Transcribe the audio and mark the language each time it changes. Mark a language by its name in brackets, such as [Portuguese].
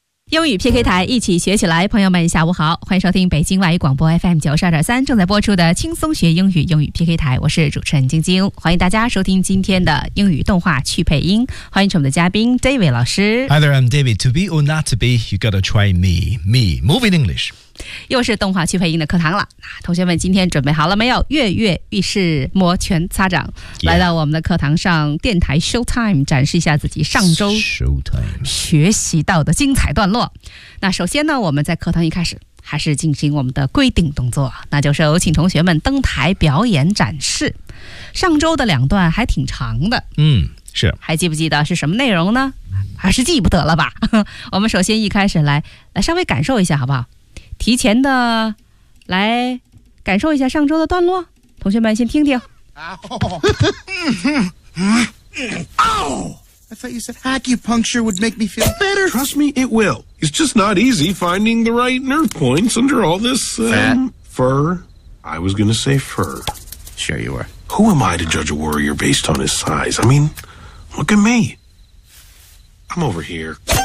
[Chinese] 英语 PK 台，一起学起来。朋友们下午好，欢迎收听北京外语广播 FM 92.3正在播出的轻松学英语英语 PK 台，我是主持人晶晶，欢迎大家收听今天的英语动画去配音，欢迎我们的嘉宾 David 老师。 [English] Hi there, I'm David. To be or not to be, you gotta try me, moving English. [Chinese] 又是动画去配音的课堂了，同学们今天准备好了没有？跃跃欲试，摩拳擦掌、 yeah. 来到我们的课堂上，电台 Showtime 展示一下自己上周 [English] Showtime [Chinese] 学习到的精彩段落。那首先呢，我们在课堂一开始还是进行我们的规定动作，那就是有请同学们登台表演展示。上周的两段还挺长的，嗯，是。还记不记得是什么内容呢？还是记不得了吧？我们首先一开始来稍微感受一下好不好？提前的来感受一下上周的段落，同学们先听听。 [English] I thought you said acupuncture would make me feel better. Trust me, it will. It's just not easy finding the right nerve points under all this, fur. I was gonna say fur. Sure you were. Who am I to judge a warrior based on his size? I mean, look at me. I'm over here.